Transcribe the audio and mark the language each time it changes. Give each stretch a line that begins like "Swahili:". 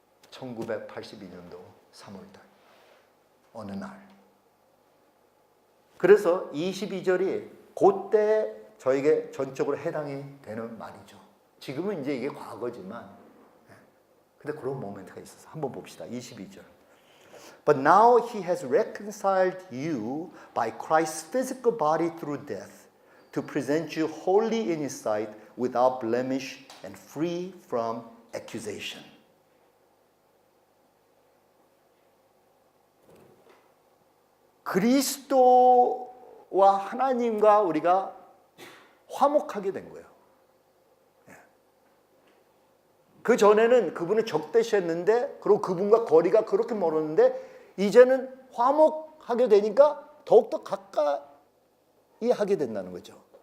Korean: 1982년도 3월달 어느 날. 그래서 22절이 그때 저에게 전적으로 해당이 되는 말이죠. 지금은 이제 이게 과거지만 근데 그런 모멘트가 있어서 한번 봅시다. 22절.
English: But now he has reconciled you by Christ's physical body through death to present you holy in his sight without blemish and free from accusation.
Korean: 그리스도와 하나님과 우리가 화목하게 된 거예요. 그 전에는 그분을 적대시했는데, 그리고 그분과 거리가 그렇게 멀었는데, 이제는 화목하게 되니까 더욱더 가까이 하게 된다는 거죠.